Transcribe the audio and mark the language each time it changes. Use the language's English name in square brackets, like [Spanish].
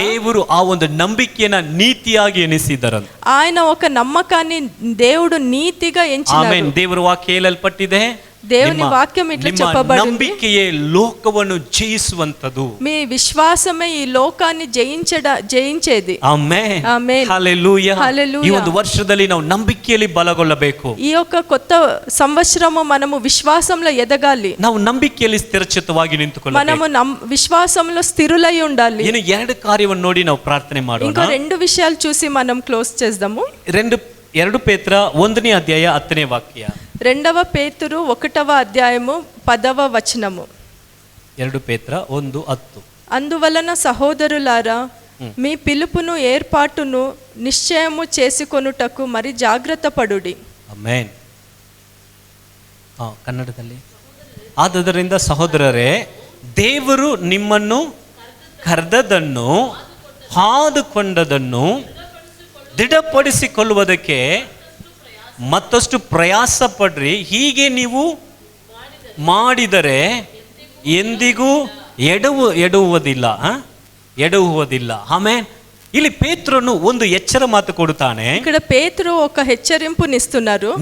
[Kannada] ದೇವರು ಆ ಒಂದು ನಂಬಿಕೆಯನ್ನ ನೀತಿಯಾಗಿ ಎನಿಸಿದರಂತೆ. [Telugu] ఆయన ఒక నమ్మకాన్ని దేవుడు నీతిగా ఎంచినాడు. [Kannada] ಆಮೆನ್. ದೇವರ ವಾಕ್ಯ ಹೇಳಲ್ಪಟ್ಟಿದೆ, [Telugu] దేవుని వాక్యం ఇట్లా [Kannada] ನಿಮ್ಮ [Telugu] చెప్పబడింది, [Kannada] ನಂಬಿಕೆಯೇ ಲೋಕವನ್ನು ಜಯಿಸುವಂತದ್ದು. [Telugu] మీ విశ్వాసమే ఈ లోకాన్ని జయించేది. [Kannada] ಆಮೆನ್. ಆಮೆನ್. ಹಲ್ಲೆಲೂಯಾ. ಹಲ್ಲೆಲೂಯಾ. ಈ ಒಂದು ವರ್ಷದಲ್ಲಿ ನಾವು ನಂಬಿಕೆಯಲ್ಲಿ ಬಲಗೊಳ್ಳಬೇಕು. [Telugu] ఈ యొక్క కొత్త సంవత్సరము మనము విశ్వాసంలో ఎదగాలి. [Kannada] ನಾವು ನಂಬಿಕೆಯಲ್ಲಿ ಸ್ಥಿರಚಿತ್ತವಾಗಿ ನಿಂತುಕೊಳ್ಳಬೇಕು. [Telugu] మనము విశ్వాసంలో స్థిరులై ఉండాలి. [Kannada] ಇನ್ನು ಎರಡು ಕಾರ್ಯವನ್ನು ನೋಡಿ ನಾವು ಪ್ರಾರ್ಥನೆ ಮಾಡೋಣ. [Telugu] ఇంకో రెండు విషయాలు చూసి మనం క్లోజ్ చేద్దాము. [Kannada] 2 ಪೇತ್ರ 1ನೇ ಅಧ್ಯಾಯ 10ನೇ ವಾಕ್ಯ. [Telugu] 2 పేతురు 1వ అధ్యాయము 10వ వచనము. [Kannada] 2 ಪೇತ್ರ 1:10. [Telugu] అందువలన సహోదరులారా, మీ పిలుపును ఏర్పాటును నిశ్చయము చేసుకొనుటకు మరి జాగ్రత్త పడుడి. [Kannada] ಆಮೆನ್. ಕನ್ನಡದಲ್ಲಿ. ಆದುದರಿಂದ ಸಹೋದರರೇ, ದೇವರು ನಿಮ್ಮನ್ನು ಕರೆದದನ್ನು ಹಾದುಕೊಂಡದನ್ನು ದೃಢಪಡಿಸಿಕೊಳ್ಳುವುದಕ್ಕೆ ಮತ್ತಷ್ಟು ಪ್ರಯಾಸ ಪಡ್ರಿ. ಹೀಗೆ ನೀವು ಮಾಡಿದರೆ ಎಂದಿಗೂ ಎಡವುವುದಿಲ್ಲ. ಆಮೇನ್. ಇಲ್ಲಿ ಪೇತ್ರನು ಒಂದು ಎಚ್ಚರ ಮಾತು ಕೊಡುತ್ತಾನೆ. [Telugu] ఇక్కడ పేతురు ఒక హెచ్చరింపునిస్తున్నారు.